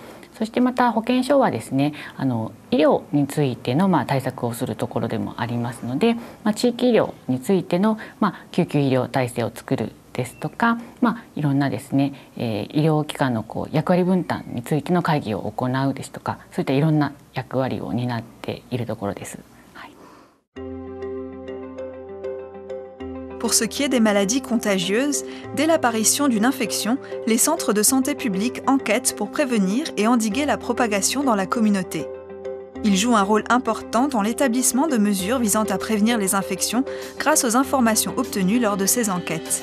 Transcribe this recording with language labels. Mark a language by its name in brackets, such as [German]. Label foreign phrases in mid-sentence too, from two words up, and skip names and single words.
[Japanese] そしてまた保健所はですね、医療についての対策をするところでもありますので、地域医療についての救急医療体制を作るですとか、いろんなですね、医療機関の役割分担についての会議を行うですとか、そういったいろんな役割を担っているところです。 [French] Pour ce qui est des maladies contagieuses, dès l'apparition d'une infection, les centres de santé publique enquêtent pour prévenir et endiguer la propagation dans la communauté. Ils jouent un rôle important dans l'établissement de mesures visant à prévenir les infections grâce aux informations obtenues lors de ces enquêtes.